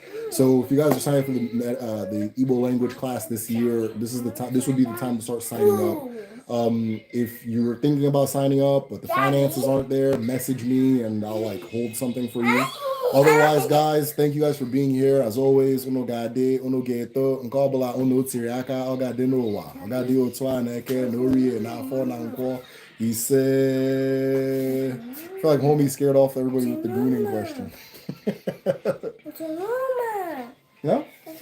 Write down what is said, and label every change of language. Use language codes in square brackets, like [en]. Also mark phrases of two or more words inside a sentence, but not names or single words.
[en] So if you guys are signing up for the Igbo language class this year, this is the time. This would be the time to start signing up. If you're thinking about signing up, but the finances aren't there, message me and I'll like hold something for you. Otherwise, guys, thank you guys for being here. As always, [ig] uno gade, uno geto, nkobala uno tiriaka, ogade no wa, ogade otwa neke, no rie, na fo na nko. [en] He said, I feel like homie scared off everybody with the greening question. It's a llama. Yeah?